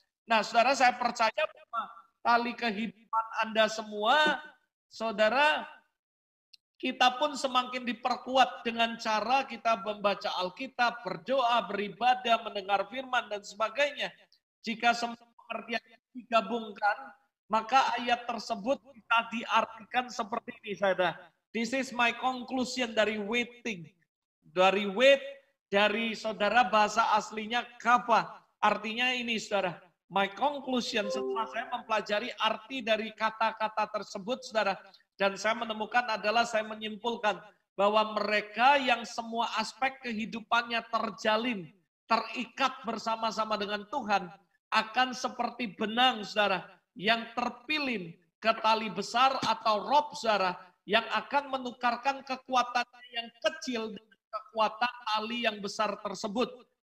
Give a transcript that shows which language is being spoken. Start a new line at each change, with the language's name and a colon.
Indonesian: Nah, saudara, saya percaya bahwa tali kehidupan Anda semua, saudara, kita pun semakin diperkuat dengan cara kita membaca Alkitab, berdoa, beribadah, mendengar firman, dan sebagainya. Jika semua pengertian digabungkan, maka ayat tersebut kita diartikan seperti ini, saudara.
English: This is my conclusion
Indonesian: dari
English: waiting.
Indonesian: Dari wait, dari saudara bahasa aslinya kafa. Artinya ini, saudara.
English: My conclusion
Indonesian: setelah saya mempelajari arti dari kata-kata tersebut, saudara, dan saya menemukan adalah saya menyimpulkan bahwa mereka yang semua aspek kehidupannya terjalin, terikat bersama-sama dengan Tuhan, akan seperti benang, saudara, yang terpilih ke tali besar atau rope, saudara, yang akan menukarkan kekuatan yang kecil dengan kekuatan tali yang besar tersebut.